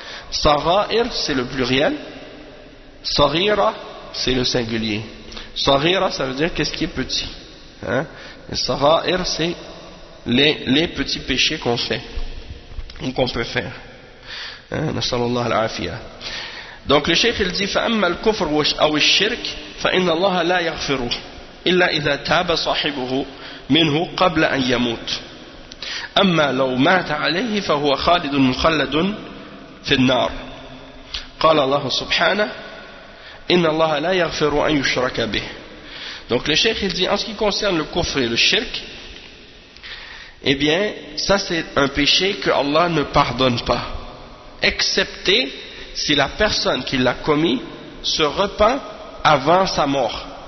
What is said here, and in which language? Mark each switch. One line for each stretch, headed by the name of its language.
French: Sara'ir, c'est le pluriel. Sarira, c'est le singulier. Sarira, ça veut dire qu'est-ce qui est petit, hein? Et sara'ir, c'est les petits péchés qu'on fait ou qu'on peut faire.
Arabic: Nasallallahu al-afiya.
French: Donc le cheikh il dit
Arabic: فَأَمَّا الْكُفْرُ أَوِ الشِّرْكِ فَإِنَّ اللَّهَ لَا يَغْفِرُ إِلَّا إِذَا تَابَ صَاحِبُهُ مِنْهُ قَبْلَ أَنْ يَمُوتُ أَمَّا لَوْ مَاتَ عَلَيْهِ فَهُوَ خَالِدٌ مُخَلَّدٌ فِي النَّارِ قال الله سبحانه إِنَّ اللَّهَ لَا يَغْفِرُ أَنْ يُشْرَكَ بِهِ.
French: Donc le cheikh il dit en ce qui concerne le kufr et le shirk, eh bien ça c'est un péché que Allah ne pardonne pas, excepté si la personne qui l'a commis se repent avant sa mort.